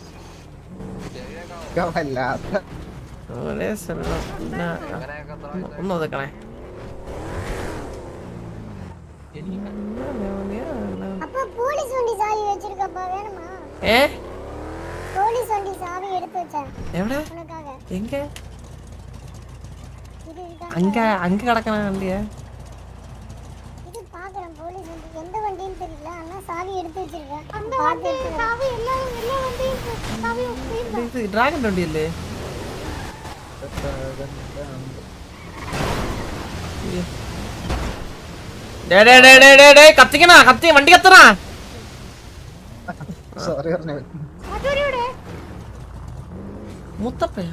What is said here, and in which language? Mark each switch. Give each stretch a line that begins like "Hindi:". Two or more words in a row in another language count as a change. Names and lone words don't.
Malayalam: ഒന്ന് ഒതുക്കണേ.
Tamil: அப்பா போலீஸ் வண்டி சாவி வச்சிருக்கப்பா வேணுமா? போலீஸ் வண்டி சாவி எடுத்து வச்சேன்
Malayalam: എവിടെ?
Tamil: உனக்காக. എങ്ക இது
Malayalam: അങ്ക കിടക്കണ വണ്ടിയാ? இது பாக்குறேன். போலீஸ் வண்டி எந்த வண்டின்னு தெரியல. ஆனா சாவி எடுத்து வச்சிருக்கேன். அந்த வண்டி சாவி எல்லா வண்டியும் சாவி வச்சிருக்கேன். ഇത് ഡ്രാഗൺ വണ്ടിയല്ലേ? കത്തിക്കണ കത്തി വണ്ടി കത്തണ. മുത്തപ്പയാ?